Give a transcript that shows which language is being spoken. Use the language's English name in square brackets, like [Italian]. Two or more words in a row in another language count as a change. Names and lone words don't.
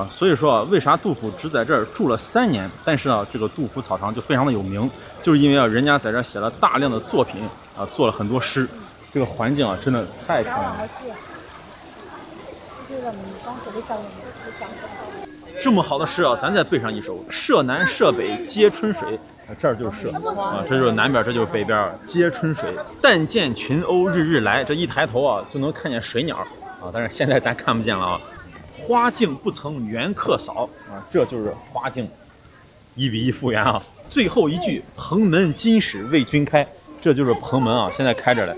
[Chinese] 所以说，为啥杜甫只在这儿住了3年？但是呢，这个杜甫草堂就非常的有名，就是因为啊，人家在这儿写了大量的作品啊，做了很多诗。这个環境啊，真的太漂亮了。這麼好的詩啊，咱再背上一首：舍南舍北皆春水。這兒就是舍啊，這就是南邊，這就是北邊，皆春水。但見群鷗日日來，這一抬頭啊，就能看見水鳥啊。但是現在咱看不見了啊。花徑不曾緣客掃啊，這就是花徑，1比1復原啊。最後一句，蓬門今始為君開，這就是蓬門啊，現在開着嘞。